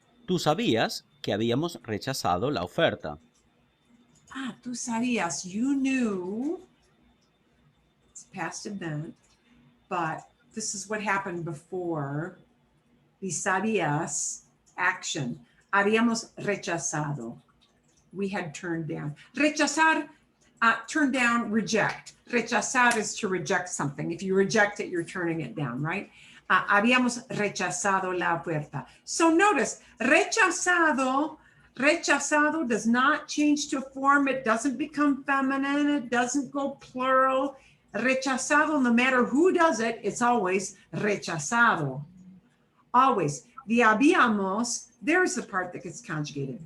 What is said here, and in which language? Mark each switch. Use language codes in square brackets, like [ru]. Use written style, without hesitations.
[es] Tú sabías que habíamos rechazado la oferta. Ah, tú sabías, you knew. [en] It's past event, but this is what happened before. [es] Y sabías, action. Habíamos rechazado. [en] We had turned down. Rechazar, turn down, reject. Rechazar is to reject something. If you reject it, you're turning it down, right? [es] Habíamos rechazado la oferta. [en] So notice, rechazado does not change to form. It doesn't become feminine. It doesn't go plural. Rechazado, no matter who does it, it's always rechazado. Always. The habíamos, there's the part that gets conjugated.